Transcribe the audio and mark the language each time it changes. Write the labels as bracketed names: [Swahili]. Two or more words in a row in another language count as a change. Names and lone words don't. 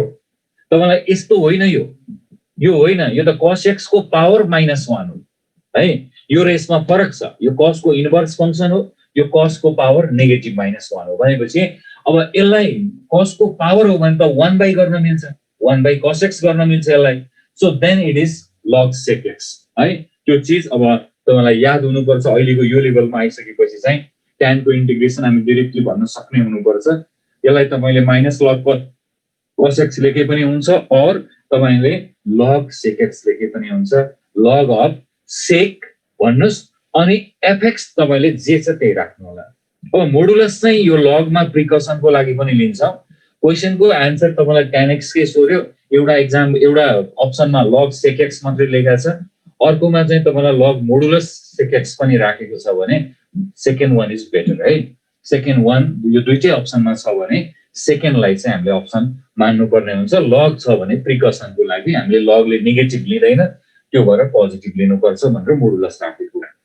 [Nepali] तपाईलाई यस्तो होइन, यो होइन, यो त cos x को पावर -1 हो है, यो र यसमा फरक छ। यो cos को [English] inverse function [Nepali] हो, यो cos को [English] power negative [Nepali] -1 हो भनेपछि अब यसलाई cos को पावर हो भने त 1/, गर्न मिल्छ, 1 cos x गर्न मिल्छ यसलाई। [English] so then it is log sec x है। [Nepali] त्यो चीज अब तपाईलाई याद हुनुपर्छ। अहिलेको यो लेभलमा आइसकेपछि चाहिँ tan को इन्टिग्रेसन हामी डाइरेक्टली भन्न सक्ने हुनुपर्छ। यसलाई तपाईले माइनस log cos x लेखे पनि हुन्छ, और तपाईले log sec x लेखे पनि हुन्छ। [English] log of sec [Nepali] भन्नुस् अनि fx तपाईले जे छ त्यही राख्नु होला। अब मोडुलस चाहिँ यो log मा प्रिकसनको लागि पनि लिन्छ। क्वेशनको आन्सर तपाईलाई tan x के सोध्यो, एउटा अप्सनमा log sec x मात्रै लेखेको छ, अर्कोमा चाहिँ तपाईलाई log मोडुलस sec x पनि राखेको छ भने [English] second one is better [Nepali] है। [English] second one [Nepali] यो दुईटै अप्सनमा छ भने सेकेन्डलाई चाहिँ हामीले अप्सन मान्नु पर्ने हुन्छ। log छ भने प्रिकसनको लागि हामीले log ले नेगेटिभ लिँदैन, त्यो भएर पोजिटिभ लिनुपर्छ भनेर मोडुलस राखेको।